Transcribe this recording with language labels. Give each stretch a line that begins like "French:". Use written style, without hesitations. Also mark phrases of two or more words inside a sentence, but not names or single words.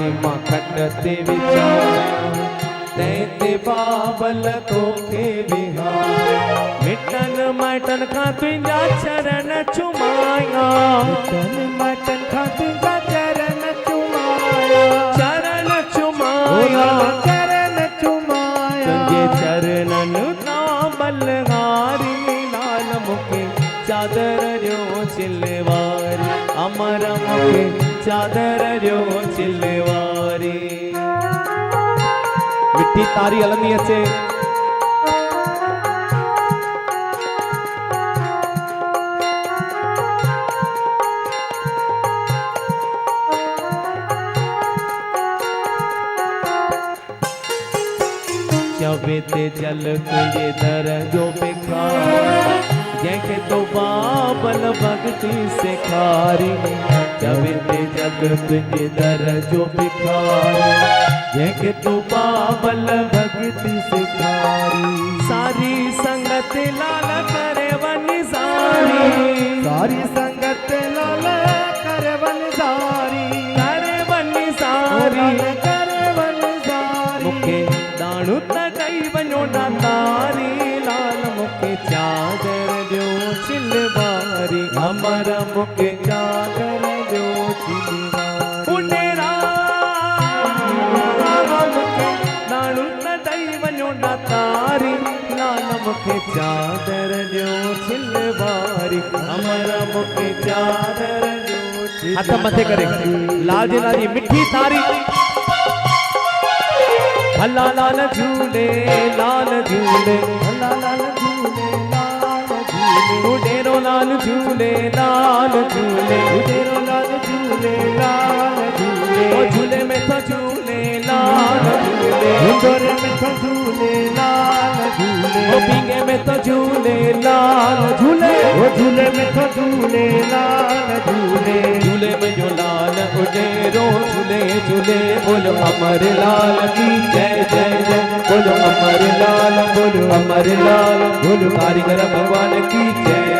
Sindhi: मां खट ते विछाया तैते बाबल तो के विहारिया मिटन माइटन खां तुंहिंजा चरण चुमाया मिटन माइटन खां तुंहिंजा चरण चुमाया चरण चुमाया चरण चुमाया तुंहिंजे चरणन तां बलहारी लाल मुखे चादर जो चिलवारी अमर मुखे चादर जो चिलवारी मिठी तारी हलंदी अचे चवे ते जल तुझे दर जो बिखार जैके तो बाबल भक्ति सिखारी चवे ते जल तुझे दर जो बिखार जैके तो बाबल भक्ति सिखारी सारी संगत लाल करे वनी सारी सारी संगत लाल करे वनी सारी करे वनी सारी करे वनी सारी मुखे दाणु तई वञो ना तारी लाल मुखे चादर जो चिलवारी अमर मुखे चादर जो चिलवारी उनेरा मुखे दाणु तई वञो ना तारी लाल मुखे चादर जो चिलवारी अमर मुखे चादर जो हथ मथे करे लाल जी लाल जी मिठी तारी भला लाल झूले लाल झूले भला लाल झूले लाल झूले उडेरो लाल झूले लाल झूले उडेरो लाल झूले लाल झूले ओ झूले में तो झूले लाल झूले झूले में तो झूले लाल झूले ओ पींगे में तो झूले लाल झूले ओ झूले में तो झूले लाल झूले झूले में जो लाल उडेरो झूले झूले
Hindi: बोलो अमर लाल की जय जय जय बोलो अमर लाल बोलो कारीगर भगवान की जय।